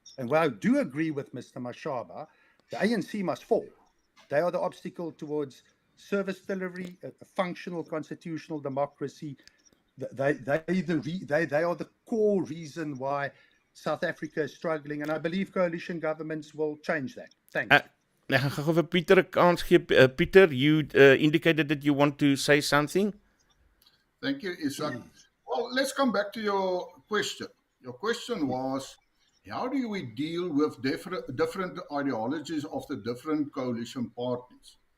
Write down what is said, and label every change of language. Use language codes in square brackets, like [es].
[en] And while I do agree with Mr. Mashaba, the ANC must fall. They are the obstacle towards service delivery, a functional constitutional democracy. They are the core reason why South Africa is struggling, and I believe coalition governments will change that. Thanks. [af] Ek gaan gou vir Pieter 'n kans gee. [en] Pieter, you indicated that you want to say something. Thank you, Isak. Well, let's come back to your question. Your question was, how do we deal with different ideologies of the different coalition parties?